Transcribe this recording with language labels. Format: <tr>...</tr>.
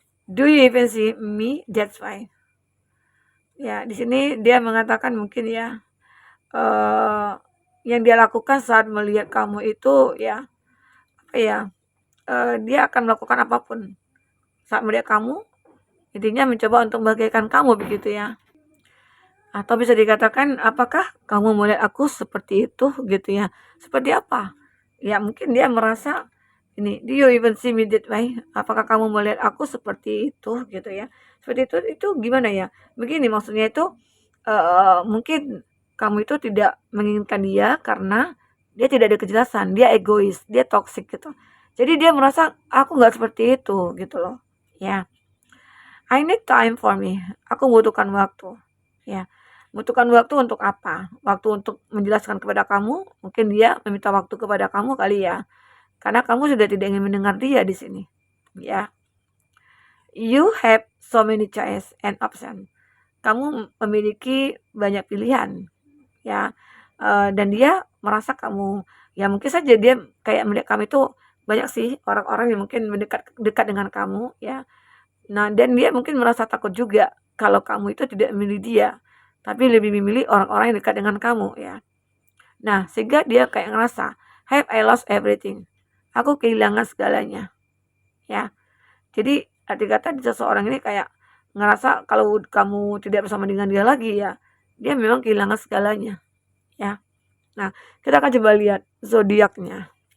<id>Do you even see me? That's why. Ya, di sini dia mengatakan mungkin ya, yang dia lakukan saat melihat kamu itu ya, apa ya, dia akan melakukan apapun saat melihat kamu, intinya mencoba untuk membahagiakan kamu begitu ya. Atau bisa dikatakan, apakah kamu melihat aku seperti itu gitu ya? Seperti apa? Ya mungkin dia merasa ini, do you even see me that way? Apakah kamu melihat aku seperti itu gitu ya? Seperti itu gimana ya? Begini maksudnya itu mungkin kamu itu tidak menginginkan dia karena dia tidak ada kejelasan, dia egois, dia toksik gitu. Jadi dia merasa aku nggak seperti itu gitu loh. Ya, I need time for me. Aku butuhkan waktu. Ya, butuhkan waktu untuk apa? Waktu untuk menjelaskan kepada kamu. Mungkin dia meminta waktu kepada kamu kali ya. Karena kamu sudah tidak ingin mendengar dia di sini.</id> <en>Ya, you have so many choice and option.</en> <id>Kamu memiliki banyak pilihan, ya. Dan dia merasa kamu, ya mungkin saja dia kayak melihat kamu itu banyak sih orang-orang yang mungkin dekat dengan kamu, ya. Nah, dan dia mungkin merasa takut juga kalau kamu itu tidak memilih dia, tapi lebih memilih orang-orang yang dekat dengan kamu, ya. Nah, sehingga dia kayak ngerasa, have I lost everything? Aku kehilangan segalanya, ya. Jadi arti kata seseorang ini kayak ngerasa kalau kamu tidak bersama dengan dia lagi ya, dia memang kehilangan segalanya, ya. Nah, kita akan coba lihat zodiaknya.</id>